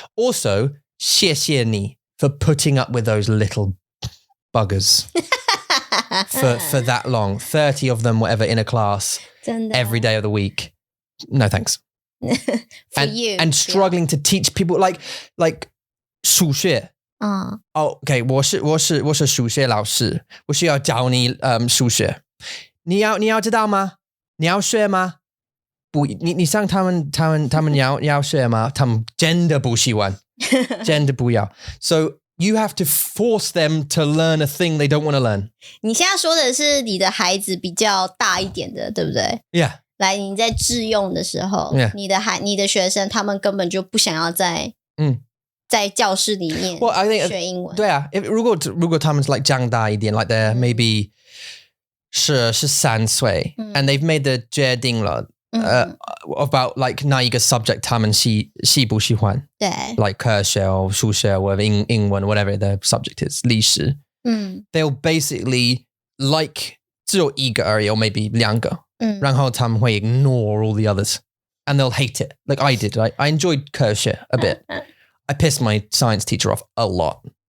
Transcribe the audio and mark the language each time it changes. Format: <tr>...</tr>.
<en>Also,</en> <zh>谢谢你</zh> <en>for putting up with those little buggers for that long. 30 of them, whatever, in a class</en> <zh>真的.</zh> <en>every day of the week. No thanks. For you. And struggling to teach people like 数学.</en> <zh>Okay, 我是数学老师，我需要教你数学。你要知道吗？你要学吗？不，你像他们要学吗？他们真的不喜欢，真的不要。</zh> <en>So you have to force them to learn a thing they don't want to learn.</en> <zh>你现在说的是你的孩子比较大一点的，对不对？</zh> <en>Yeah.</en> <zh>来，你在致用的时候，</zh> <en>Yeah.</en> <zh>你的学生他们根本就不想要在教室里面</zh> <en>I think</en> <zh>学英文。对啊，如果他们是 like 长大一点 like</zh> <en>they're maybe</en> <zh>13岁</zh> <en>and they've made the</en> <zh>决定了 about like 哪一个 subject 他们喜不喜欢，对</zh> <en>like 科学数学 or 英文 whatever the subject is 历史 they'll basically like</en> <zh>只有一个而已</zh> <en>or maybe</en> <zh>2个然后他们会</zh> <en>ignore all the others and they'll hate it like I did. I enjoyed 科学 a bit. I pissed my science teacher off a lot.</en>